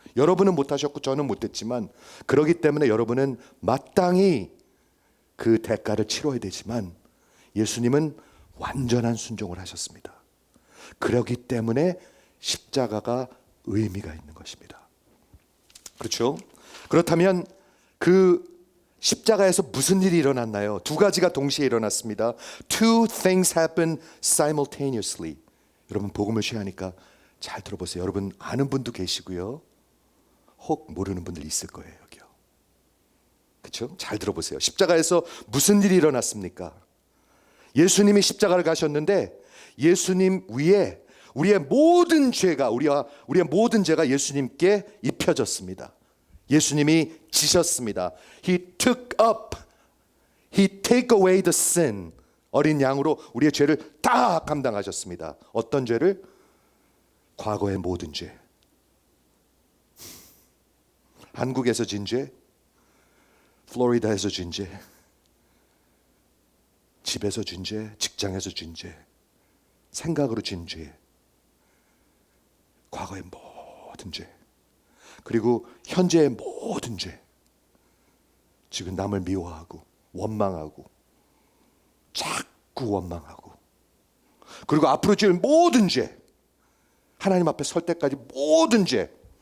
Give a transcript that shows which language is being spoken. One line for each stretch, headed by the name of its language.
Korean: 여러분은 못하셨고 저는 못했지만, 그렇기 때문에 여러분은 마땅히 그 대가를 치러야 되지만 예수님은 완전한 순종을 하셨습니다. 그렇기 때문에 십자가가 의미가 있는 것입니다. 그렇죠? 그렇다면 그 십자가에서 무슨 일이 일어났나요? 두 가지가 동시에 일어났습니다.
English: Two things happen simultaneously.
Korean: 여러분 복음을 쉐어하니까 잘 들어보세요. 여러분 아는 분도 계시고요, 혹 모르는 분들 있을 거예요. 여기요. 그렇죠? 잘 들어보세요. 십자가에서 무슨 일이 일어났습니까? 예수님이 십자가를 가셨는데 예수님 위에 우리의 모든 죄가, 우리의 모든 죄가 예수님께 입혀졌습니다. 예수님이 지셨습니다.
English: He took up, He take away the sin.
Korean: 어린 양으로 우리의 죄를 다 감당하셨습니다. 어떤 죄를? 과거의 모든 죄. 한국에서 진 죄, 플로리다에서 진 죄, 집에서 진 죄, 직장에서 진 죄, 생각으로 진 죄, 과거의 모든 죄, 그리고 현재의 모든 죄, 지금 남을 미워하고 원망하고 자꾸 원망하고, 그리고 앞으로 지을 모든 죄, 하나님 앞에 설 때까지 모든 죄.